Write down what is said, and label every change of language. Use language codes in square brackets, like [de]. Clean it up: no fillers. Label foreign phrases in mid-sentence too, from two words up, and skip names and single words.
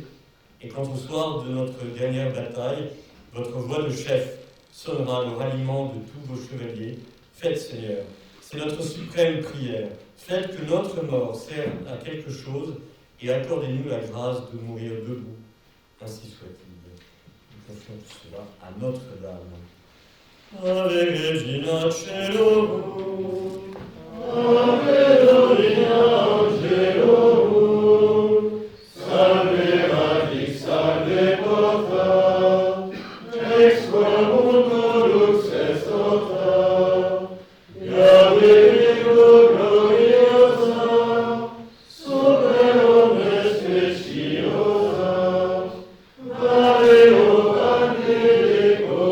[fr] Et quand au soir de notre dernière bataille, votre voix de chef sonnera le ralliement de tous vos chevaliers, faites, Seigneur, c'est notre suprême prière. Faites que notre mort serve à quelque chose et accordez-nous la grâce de mourir debout. Ainsi soit-il. Nous confions tout cela à Notre-Dame. [la] Ave Regina Caelorum, Ave Regina Caelorum, Salve Matrix, Salve Porta, ex qua mundo lux est ota, Ave Virgo gloriosa, super omnes speciosa, Valeo Angelico,